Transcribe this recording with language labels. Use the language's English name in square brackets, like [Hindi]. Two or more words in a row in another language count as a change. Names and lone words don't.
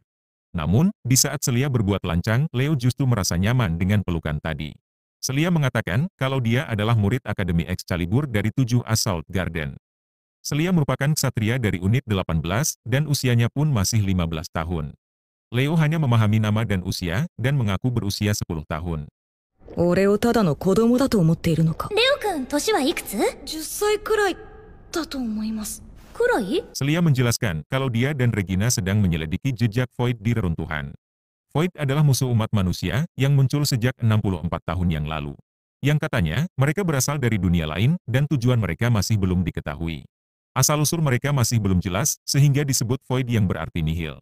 [Indonesian] Namun, di saat Selia berbuat lancang, Leo justru merasa nyaman dengan pelukan tadi. Selia mengatakan kalau dia adalah murid Akademi Excalibur dari 7 Assault Garden. Selia merupakan ksatria dari unit 18 dan usianya pun masih 15 tahun. Leo hanya memahami nama dan usia dan mengaku berusia 10 tahun. [Japanese] Leo-kun, 年はいくつ? 10歳くらいだと思います。 [Indonesian] Selia menjelaskan kalau dia dan Regina sedang menyelidiki jejak Void di reruntuhan. Void adalah musuh umat manusia yang muncul sejak 64 tahun yang lalu. Yang katanya, mereka berasal dari dunia lain dan tujuan mereka masih belum diketahui. Asal-usul mereka masih belum jelas sehingga disebut Void yang berarti nihil.